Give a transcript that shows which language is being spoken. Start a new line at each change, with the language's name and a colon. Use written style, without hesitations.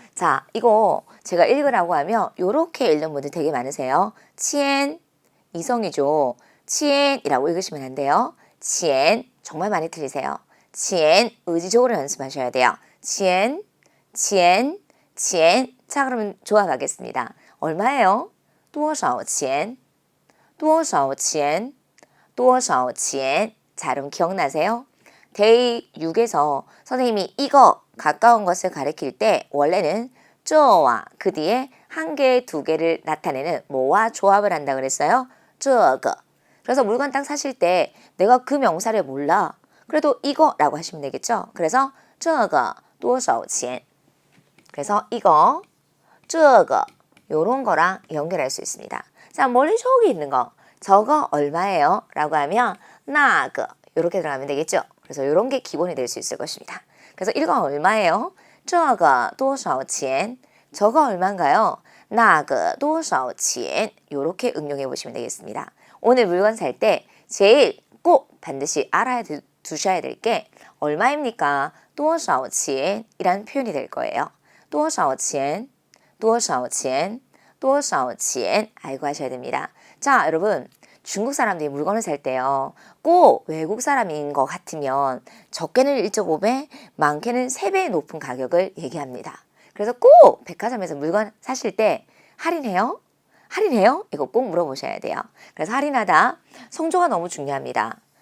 Korean: 자, 이거 제가 읽으라고 하면 이렇게 읽는 분들 되게 많으세요. 钱 이성이죠. 钱이라고 읽으시면 안 돼요. 钱 정말 많이 틀리세요. 钱 의지적으로 연습하셔야 돼요. 钱 钱 자, 그러면 조합하겠습니다. 얼마예요?
Chinese: 多少钱多少钱多少钱
Korean: 자, 그럼 기억나세요? 데이 6에서 선생님이 이거 가까운 것을 가리킬 때 원래는 这와 그 뒤에 한 개, 두 개를 나타내는 뭐와 조합을 한다 그랬어요?
Chinese: 这个.
Korean: 그래서 물건 딱 사실 때 내가 그 명사를 몰라. 그래도 이거라고 하시면 되겠죠? 그래서
Chinese: 这个多少钱
Korean: 그래서 이거, 这个 요런 거랑 연결할 수 있습니다. 자, 멀리 저기 있는 거 저거 얼마예요? 라고 하면 那个 요렇게 들어가면 되겠죠? 그래서 요런 게 기본이 될 수 있을 것입니다. 그래서 이거 얼마예요?
Chinese: 这个多少钱
Korean: 저거 얼마인가요?
Chinese: 那个多少钱
Korean: 요렇게 응용해 보시면 되겠습니다. 오늘 물건 살 때 제일 꼭 반드시 알아야 두셔야 될 게 얼마입니까?
Chinese: 多少钱
Korean: 이란 표현이 될 거예요.
Chinese: 多少钱多少钱多少钱
Korean: 알고 하셔야 됩니다. 자, 여러분 중국 사람들이 물건을 살 때요. 꼭 외국 사람인 것 같으면 적게는 1.5배, 많게는 3배 높은 가격을 얘기합니다. 그래서 꼭 백화점에서 물건 사실 때 할인해요? 할인해요? 이거 꼭 물어보셔야 돼요. 그래서 할인하다 성조가 너무 중요합니다.